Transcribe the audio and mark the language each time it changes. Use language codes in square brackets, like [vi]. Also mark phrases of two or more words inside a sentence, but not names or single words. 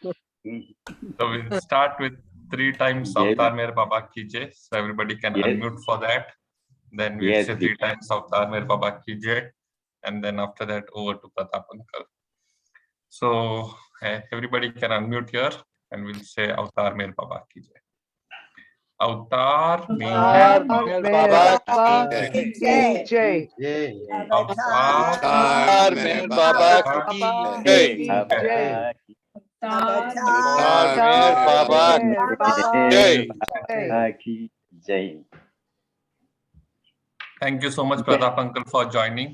[en] So we'll start with three times [hi] Jai अवतार मेहर बाबा की जय. [en] So everybody can Yes. unmute for that. Then we'll Yes, say three times [hi] अवतार मेहर बाबा की जय. [en] And then after that, over to Pratap Uncle. So everybody can unmute here and we'll say [hi] अवतार मेहर बाबा की जय. अवतार मेहर Baba Ki Jai. Jai. Avtar मेहर बाबा Ki Jai. Baba. अवतार मेहर बाबा जय. की जय. [en] Thank you so much, Pratap Uncle, for joining.